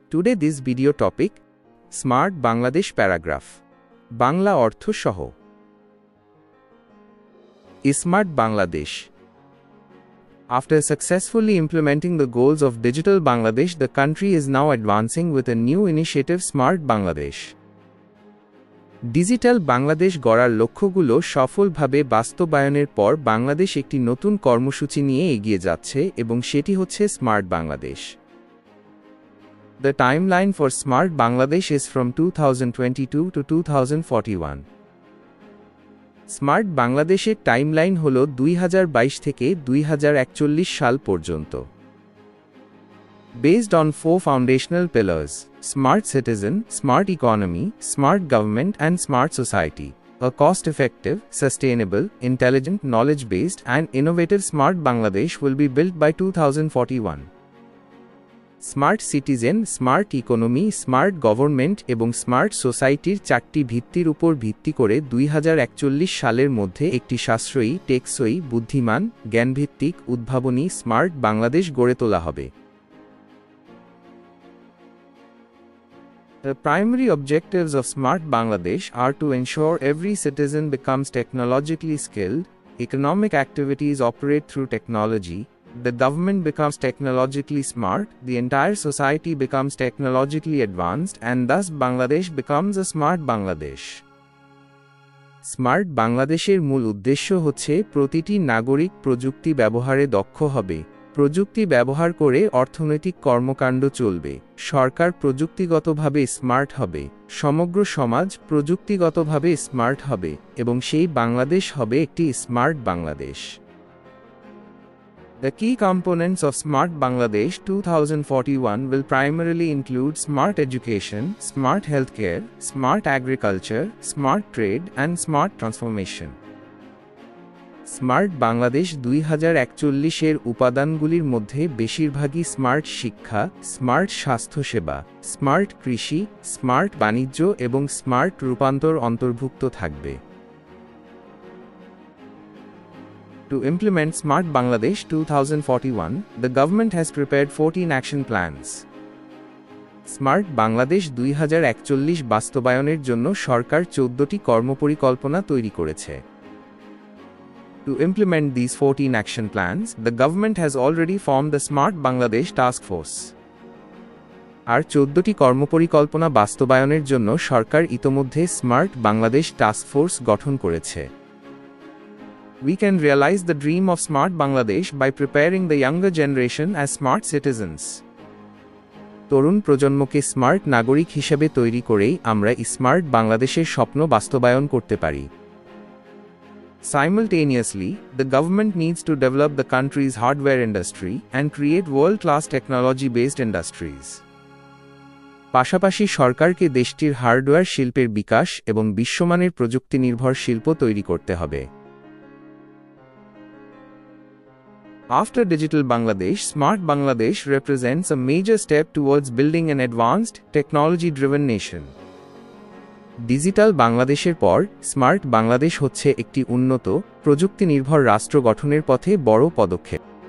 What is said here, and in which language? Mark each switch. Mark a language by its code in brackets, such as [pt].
[en] Today this video topic Smart Bangladesh paragraph. [bn] Bangla অর্থ সহ Smart Bangladesh. [en] After successfully implementing the goals of Digital Bangladesh, the country is now advancing with a new initiative Smart Bangladesh. [bn] Digital Bangladesh গড়ার লক্ষ্যগুলো সফলভাবে বাস্তবায়নের পর বাংলাদেশ একটি নতুন কর্মসূচি নিয়ে এগিয়ে যাচ্ছে এবং সেটি হচ্ছে smart Bangladesh. [en] The timeline for Smart Bangladesh is from 2022 to 2041. [bn] Smart বাংলাদেশের টাইমলাইন হল 2022 থেকে 2041 সাল পর্যন্ত। [en] Based on four foundational pillars: Smart Citizen, Smart Economy, Smart Government and Smart Society, a cost-effective, sustainable, intelligent, knowledge-based and innovative Smart Bangladesh will be built by 2041. [bn] Smart Citizen, Smart Economy, Smart Government এবং Smart Society-র চারটি ভিত্তির উপর ভিত্তি করে 2041 সালের মধ্যে একটি সাশ্রয়ী, টেকসই, বুদ্ধিমান, জ্ঞানভিত্তিক, উদ্ভাবনী স্মার্ট বাংলাদেশ গড়ে তোলা হবে। [en] The primary objectives of Smart Bangladesh are to ensure every citizen becomes technologically skilled, economic activities operate through technology, the government becomes technologically smart, the entire society becomes technologically advanced, and thus Bangladesh becomes a smart Bangladesh. [bn] Smart বাংলাদেশের মূল উদ্দেশ্য হচ্ছে প্রতিটি নাগরিক প্রযুক্তি ব্যবহারে দক্ষ হবে, প্রযুক্তি ব্যবহার করে অর্থনৈতিক কর্মকাণ্ড চলবে, সরকার প্রযুক্তিগতভাবে স্মার্ট হবে, সমগ্র সমাজ প্রযুক্তিগতভাবে স্মার্ট হবে এবং সেই বাংলাদেশ হবে একটি smart Bangladesh. [en] The key components of Smart Bangladesh 2041 will primarily include smart education, smart healthcare, smart agriculture, smart trade and smart transformation. [bn] Smart Bangladesh 2041 উপাদানগুলির মধ্যে বেশিরভাগই স্মার্ট শিক্ষা, স্মার্ট স্বাস্থ্যসেবা, স্মার্ট কৃষি, স্মার্ট বাণিজ্য এবং স্মার্ট রূপান্তর অন্তর্ভুক্ত থাকবে। [en] To implement Smart Bangladesh 2041, the government has prepared 14 action plans. [bn] Smart Bangladesh 2041 বাস্তবায়নের জন্য সরকার 14টি কর্মপরিকল্পনা তৈরি করেছে। [en] To implement these 14 action plans, the government has already formed the Smart Bangladesh Task Force. [bn] আর 14টি কর্মপরিকল্পনা বাস্তবায়নের জন্য সরকার ইতোমধ্যে স্মার্ট বাংলাদেশ টাস্ক ফোর্স গঠন করেছে। [en] We can realize the dream of Smart Bangladesh by preparing the younger generation as smart citizens. [bn] তরুণ প্রজন্মকে smart নাগরিক হিসেবে তৈরি করেই আমরা স্মার্ট বাংলাদেশের স্বপ্ন বাস্তবায়ন করতে পারি। [en] Simultaneously, the government needs to develop the country's hardware industry and create world-class technology-based industries. [bn] পাশাপাশি সরকারকে দেশটির হার্ডওয়্যার শিল্পের বিকাশ এবং বিশ্বমানের প্রযুক্তি নির্ভর শিল্প তৈরি করতে হবে। [en] After Digital Bangladesh, Smart Bangladesh represents a major step towards building an advanced, technology-driven nation. [bn] Digital বাংলাদেশের পর স্মার্ট বাংলাদেশ হচ্ছে একটি উন্নত, প্রযুক্তি নির্ভর রাষ্ট্র গঠনের পথে বড় পদক্ষেপ।